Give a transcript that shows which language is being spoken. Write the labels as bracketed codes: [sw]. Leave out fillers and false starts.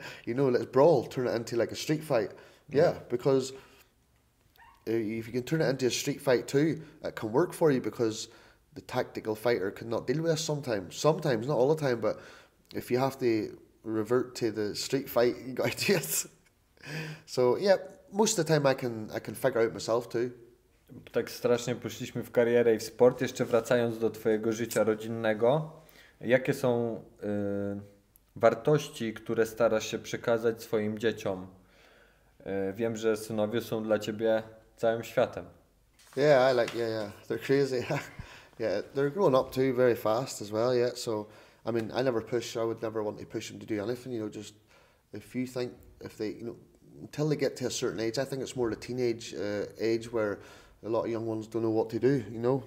[en] You know, let's brawl, turn it into like a street fight. Yeah, because if you can turn it into a street fight too, it can work for you, because the tactical fighter cannot deal with this sometimes. Sometimes, not all the time, but if you have to revert to the street fight, you got to do it. So yeah, most of the time I can figure out myself too. [pl] Tak strasznie poszliśmy w karierę i w sport. Jeszcze wracając do twojego życia rodzinnego, jakie są wartości, które starasz się przekazać swoim dzieciom? Wiem, że synowie są dla ciebie całym światem. [en] Yeah, yeah. They're crazy. Yeah, they're growing up too very fast as well, yeah. So, I mean, I would never want to push them to do anything, you know, just if they, you know, until they get to a certain age. I think it's more the teenage age where a lot of young ones don't know what to do, you know.